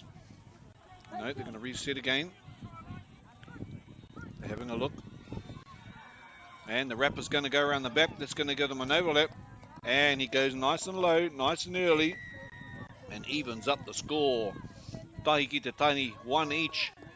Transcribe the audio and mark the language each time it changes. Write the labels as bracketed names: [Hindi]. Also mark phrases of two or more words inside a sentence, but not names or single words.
[English] No, they're going to reset again. They're having a look. And the rapper's going to go around the back. That's going to give them an overlap. And he goes nice and low, nice and early. And evens up the score. [Māori] Tahi ki te tani, [English] one each.